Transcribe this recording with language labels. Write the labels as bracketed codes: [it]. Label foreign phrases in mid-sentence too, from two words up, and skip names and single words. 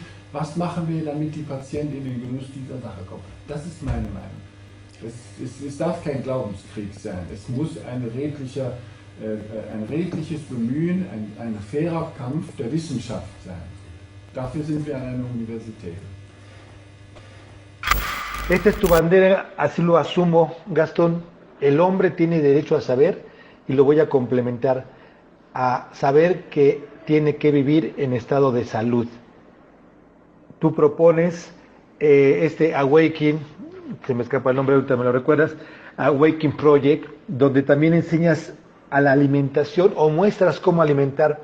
[de] Was machen wir, damit die Patienten in den Genuss dieser Sache kommen? Das ist meine Meinung. Es darf kein Glaubenskrieg sein. Es muss ein redliches Bemühen, ein fairer Kampf der Wissenschaft sein. Dafür sind wir an einer Universität. [es] Esta es tu bandera, así lo asumo, Gastón. El hombre tiene derecho a saber, y lo voy a complementar, a saber que tiene que vivir en estado de salud. Tú propones este Awakening, se me escapa el nombre, ahorita me lo recuerdas, [en] Awakening Project, [es] donde también enseñas a la alimentación o muestras cómo alimentar.